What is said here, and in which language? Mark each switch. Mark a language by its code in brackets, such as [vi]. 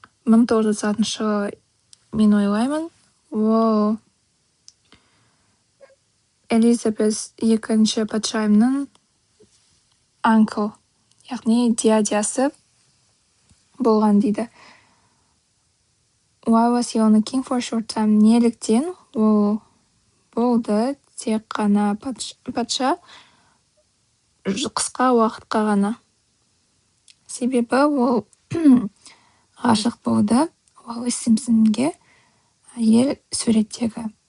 [kk] 1930 жылы мен ойлаймын, ол Элизабет екінші патшайымның uncle, яғни дядясы болған дейді. [en] Why was he only king for a short time? [kk] Неліктен ол болды тек қана патша қысқа уақытқа ғана? Себебі ол ғашық болды Уоллес Симпсонге, әйел суреттегі.